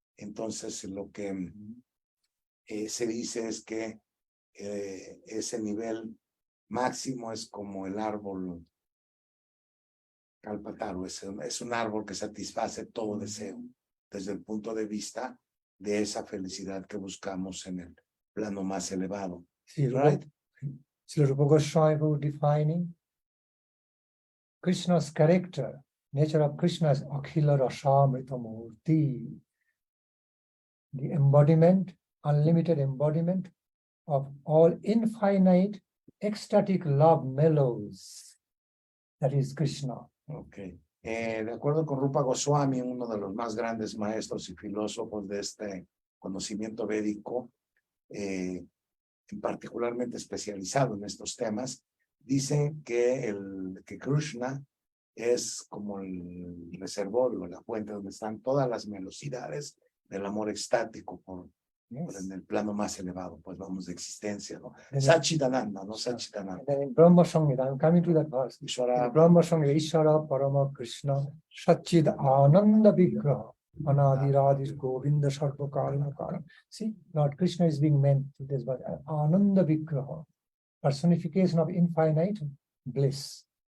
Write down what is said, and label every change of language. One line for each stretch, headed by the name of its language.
Spanish: Entonces, lo que se dice es que ese nivel máximo es como el árbol Kalpataru, es un árbol que satisface todo deseo desde el punto de vista de esa felicidad que buscamos en el plano más elevado. Sí,
English: right? Srila Rupa Goswami defining Krishna's character, nature of Krishna is Akhila Rasamrita Murti, the embodiment, unlimited embodiment of all infinite ecstatic love mellows. That is Krishna. Okay.
Spanish: De acuerdo con Rupa Goswami, uno de los más grandes maestros y filósofos de este conocimiento védico, particularmente especializado en estos temas, dice que Krishna es como el reservorio, la fuente donde están todas las velocidades del amor extático en el plano más elevado, pues vamos, de existencia, ¿no? Satchidananda, ¿no? Satchidananda.
English: And then in Brahma Samhita, I'm coming to that verse. In Brahma Samhita,
Sanskrit: Ishvara Parama Krishna Satchid Ananda Vigraha Anadiradis Govinda Sarva Karana Karan.
English: See, Lord Krishna is being meant to this, but Ananda Vigraha, personification of infinite bliss.